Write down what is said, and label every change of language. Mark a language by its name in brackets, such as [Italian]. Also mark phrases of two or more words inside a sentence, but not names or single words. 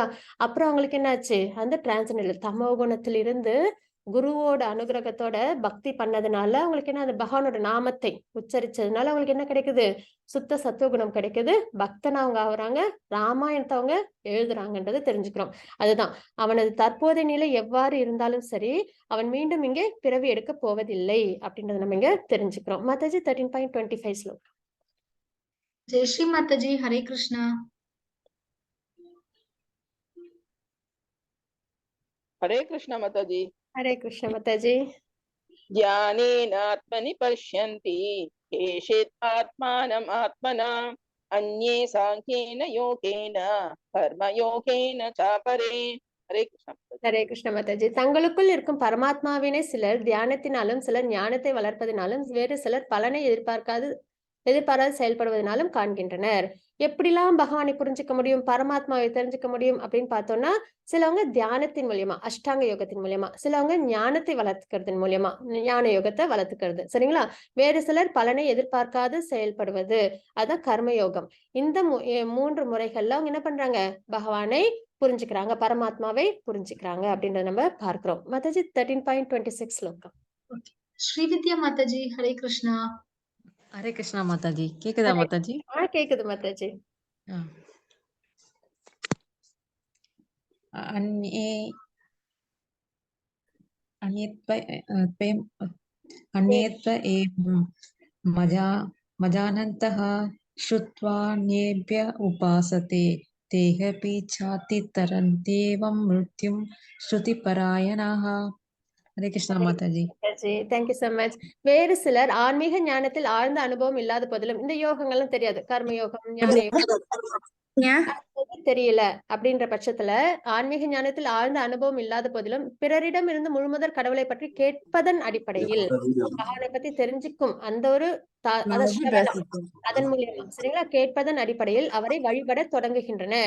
[Tamil] அப்புறம் அவங்களுக்கு என்னாச்சு, அந்த டிரான்சென்டென்டல் தமோ குணத்திலிருந்து குருவோட அனுகிரகத்தோட பக்தி பண்ணதுனால அவங்களுக்கு என்ன, அந்த பகவானோட நாமத்தை உச்சரிச்சதுனால அவங்களுக்கு என்ன கிடைக்குது, சுத்த சத்துவகுணம் கிடைக்குது. பக்தனா அவங்க ஆகுறாங்க, ராமாயணத்தை அவங்க எழுதுறாங்கன்றதை தெரிஞ்சுக்கிறோம். அதுதான் அவனது தற்போதைய நிலை எவ்வாறு இருந்தாலும் சரி, அவன் மீண்டும் இங்கே பிறவி எடுக்க போவதில்லை அப்படின்றத நம்ம இங்க தெரிஞ்சுக்கிறோம். மாதாஜி 13.25 ஸ்லோகம். [Hindi] जय श्री माता जी, हरे कृष्णा। हरे कृष्ण माताजी। हरे कृष्ण माताजी। [Sanskrit] ज्ञानेन आत्मनि पश्यन्ति केचित् आत्मानम् आत्मना अन्ये सांख्येन योगेन कर्मयोगेन च परे। [Hindi] हरे कृष्ण। [Tamil] ஹரே கிருஷ்ண மாதாஜி. தங்களுக்குள் இருக்கும் பரமாத்மாவினை சிலர் தியானத்தினாலும் சிலர் ஞானத்தை வளர்ப்பதினாலும் வேறு சிலர் பலனை எதிர்பாராது செயல்படுவதனாலும் காண்கின்றனர். எப்படிலாம் பகவானை புரிஞ்சுக்க முடியும், பரமாத்மாவை தெரிஞ்சுக்க முடியும் அப்படின்னு பார்த்தோம்னா, சிலவங்க தியானத்தின் மூலியமா, அஷ்டாங்க யோகத்தின் மூலியமா, சிலவங்க ஞானத்தை வளர்த்துக்கிறதன் மூலியமா, ஞான யோகத்தை வளர்த்துக்கிறது. சரிங்களா? வேறு சிலர் பலனை எதிர்பார்க்காது செயல்படுவது, அதான் கர்மயோகம். இந்த 3 முறைகள்ல அவங்க என்ன பண்றாங்க, பகவானை புரிஞ்சுக்கிறாங்க, பரமாத்மாவை புரிஞ்சுக்கிறாங்க அப்படின்றத நம்ம பார்க்கிறோம். மாதாஜி 13.26 ஸ்லோகம். [Hindi] श्रीविद्या माता जी, हरे कृष्णा। [Tamil] ஹரே கிருஷ்ணா மாதாஜி. கேக்குதா மாதாஜி? கேக்குது மாதாஜி. [Sanskrit] अन्येत्व एवं मजानन्तः श्रुत्वान्येभ्य उपासते तेऽपि चाति तरन्त्येवं मृत्युं श्रुतिपरायणाः. [Tamil] ஹரே கிருஷ்ணா மாதாஜி. [English] Thank you so much. [Tamil] வேறு சிலர் ஆன்மீக ஞானத்தில் ஆழ்ந்த அனுபவம் இல்லாத போதிலும் இந்த யோகங்கள்லாம் தெரியாது, கர்ம யோகம், ஞான யோகம், தெரியல அப்படின்ற பட்சத்துல ஆன்மீக ஞானத்தில் ஆழ்ந்த அனுபவம் இல்லாத போதிலும் பிறரிடம் இருந்து முழுமுதற் கடவுளை பற்றி கேட்பதன் அடிப்படையில் பகவானை பத்தி தெரிஞ்சுக்கும் அந்த ஒரு அதன் மூலியமா சரிங்களா கேட்பதன் அடிப்படையில் அவரை வழிபட தொடங்குகின்றனர்.